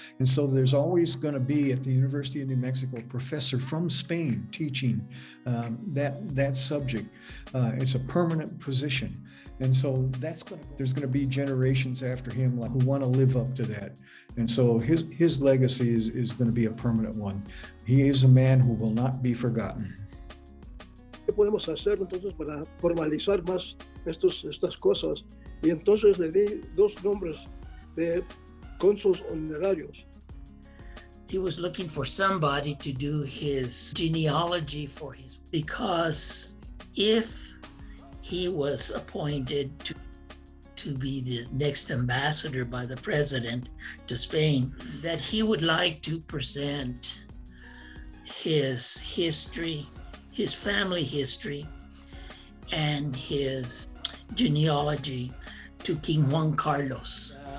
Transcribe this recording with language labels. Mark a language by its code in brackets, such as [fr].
[en] And so there's always going to be at the University of New Mexico a professor from Spain teaching that subject. It's a permanent position. And so there's going to be generations after him who want to live up to that. And so his legacy is going to be a permanent one. He is a man who will not be forgotten. [es] ¿Qué podemos hacer entonces para formalizar más estas cosas? Y entonces le di 2 nombres de cónsules honorarios. [en] He was looking for somebody to do his genealogy for because if he was appointed to be the next ambassador by the president to Spain, that he would like to present his history, his family history, and his genealogy to King Juan Carlos.